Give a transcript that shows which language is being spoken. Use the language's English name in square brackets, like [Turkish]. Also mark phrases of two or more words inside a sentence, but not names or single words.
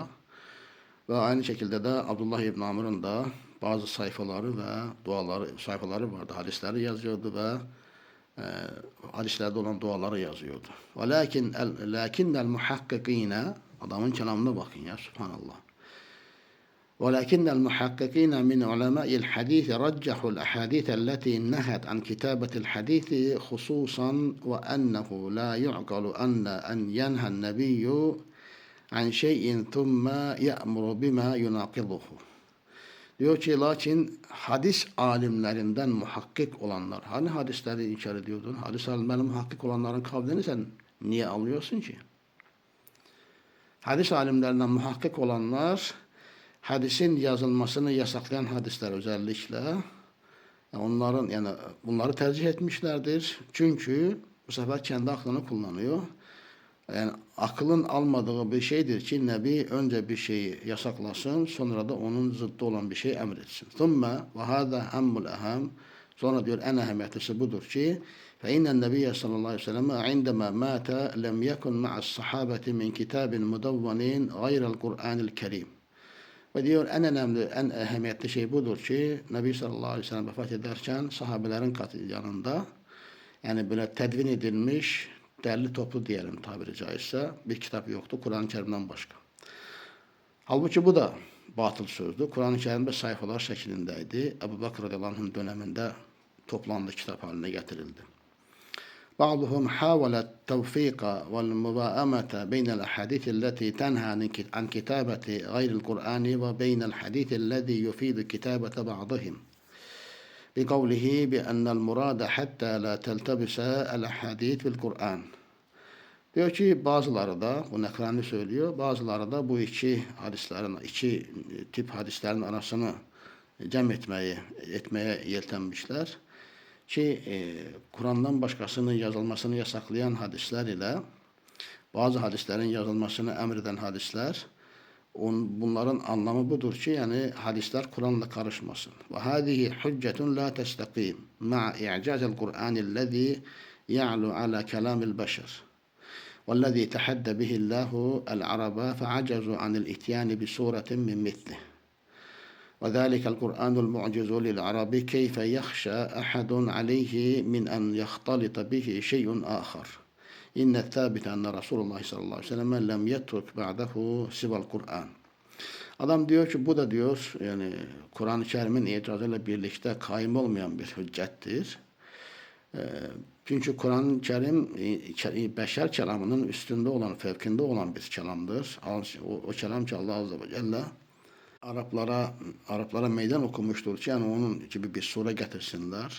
[Turkish] Ve aynı şekilde de Abdullah İbn Amr'ın da bazı sayfaları ve sayfaları vardı. Hadisleri yazıyordu ve hadislerde olan duaları yazıyordu. [Arabic] لكن المحققين, [Turkish] adamın kelamına bakın ya, subhanallah. [Arabic] ولكن المحققين من علماء الحديث رجحوا الأحاديث التي نهت عن كتابة الحديث خصوصا وأنه لا يعقل أن ينهى النبي عن شيء ثم يأمر بما يناقضه. [Turkish] Diyor ki lakin hadis alimlerinden muhakkik olanlar, hani hadisleri inkar ediyordun, hadis alimlerinden muhakkik olanların kavlini sen niye alıyorsun ki? Hadis alimlerinden muhakkik olanlar, hadisin yazılmasını yasaklayan hadisler özellikle onların, yani bunları tercih etmişlerdir. Çünkü bu sefer kendi aklını kullanıyor. Yani akılın almadığı bir şeydir ki Nebi önce bir şeyi yasaklasın, sonra da onun zıddı olan bir şey emretsin. [Arabic] ثم وهذا أهم الأهم. [Turkish] Sonra diyor en ehemmetlisi budur ki [Arabic] فإن النبي صلى الله عليه وسلم عندما مات لم يكن مع الصحابة من كتاب مدون غير القرآن الكريم. [Turkish] Ve diyor en önemli, en ehemmiyetli şey budur ki Nebi [Arabic] صلى الله عليه وسلم [Turkish] vefat ederken sahabelerin yanında, yani böyle tedvin edilmiş, derli toplu diyelim tabiri caizse, bir kitap yoktu Kur'an-ı Kerim'den başka. Halbuki bu da batıl sözdü. Kur'an-ı Kerim'de sayfalar şeklindeydi. Ebu Bakır [Arabic] رضي الله عنه'ın [Turkish] döneminde toplandı, kitap haline getirildi. [Arabic] بعضهم حاول التوفيق والمواءمة بين الأحاديث التي تنهى عن كتابة غير القرآن وبين الحديث الذي يفيد كتابة بعضهم بقوله بأن المراد حتى لا تلتبس الأحاديث في القرآن. [Turkish] Diyor ki bazıları da, bu Nekrani söylüyor, bazıları da bu iki tip hadislerin arasını etmeye yeltenmişler. Ki Kur'an'dan başkasının yazılmasını yasaklayan hadisler ile bazı hadislerin yazılmasını emreden hadisler, bunların anlamı budur ki yani hadisler Kur'an'la karışmasın. [Arabic] وهذه حجة لا تستقيم مع إعجاز القرآن الذي يعلو على كلام البشر. وَالَّذ۪ي تَحَدَّ بِهِ اللّٰهُ الْعَرَبَ فَعَجَزُوا عَنِ الْاِتْيَانِ بِسُورَةٍ مِنْ مِثْلِهِ. وذلك القرآن المعجز للعرب كيف يخشى أحد عليه من أن يختلط به شيء آخر إن الثابت أن رسول الله صلى الله عليه وسلم لم يترك بعده سوى القرآن. [Turkish] Adam diyor ki bu da diyor yani Kur'an-ı Kerim'in icazıyla birlikte kaim olmayan bir hüccettir. Çünkü Kur'an-ı Kerim beşer kelamının üstünde olan, fevkinde olan bir kelamdır. O kelam ki Allah [Arabic] عز وجل [Turkish] Araplara meydan okumuştur ki yani onun gibi bir sure getirsinler.